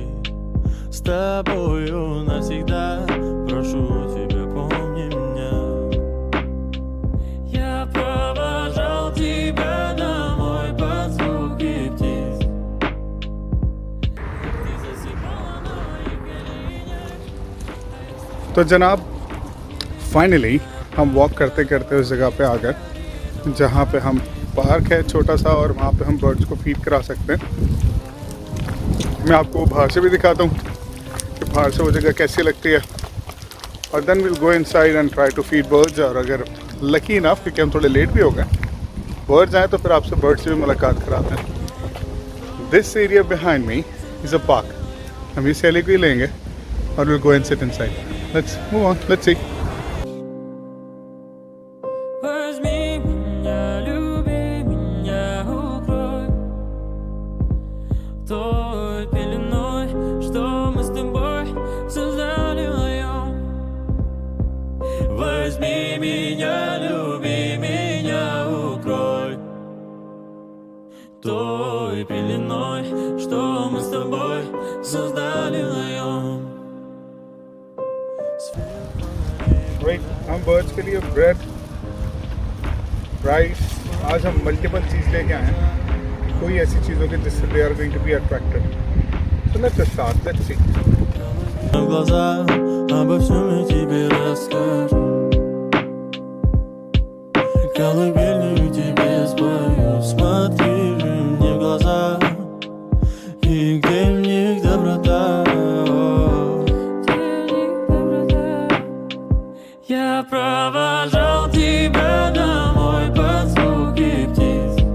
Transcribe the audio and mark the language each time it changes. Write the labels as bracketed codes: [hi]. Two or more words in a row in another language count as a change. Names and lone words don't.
[ru] С тобою навсегда, прошу тебя, помни меня. Я провожал тебя домой под звуки птиц. Ты засыпала на моих коленях. [hi] तो जनाब फाइनली हम वॉक करते करते उस जगह पे आ गए जहाँ पे हम पार्क है छोटा सा और वहाँ पे हम बर्ड्स को फीड करा सकते हैं। मैं आपको बाहर से भी दिखाता हूँ कि बाहर से वो जगह कैसी लगती है और [en] then will go inside and try to feed birds. [hi] और अगर [en] lucky enough [hi] क्योंकि हम थोड़े लेट भी हो गए बर्ड्स आए तो फिर आपसे बर्ड्स से भी मुलाकात कराते हैं। [en] This area behind me is a park. [hi] हम इस एरिया को ही लेंगे और [en] will go and sit inside. Let's move on, let's see. [ru] Возьми меня, люби меня, укрой той пеленой, что мы с тобой создали вдвоем. Возьми меня, люби меня, укрой той пеленой, что мы с тобой создали вдвоем. [hi] भाई हम बर्ड्स के लिए [en] bread rice [hi] आज हम मल्टीपल चीज़ लेके आए हैं कि कोई ऐसी चीज़ होगी जिससे [en] they are going to be attracted. So let's start, let's see. [ru] В глаза обо всем я тебе расскажу. Колыбельную тебе спою. Смотри же мне в глаза, и где в них доброта. Я провожал тебя домой под звуки птиц.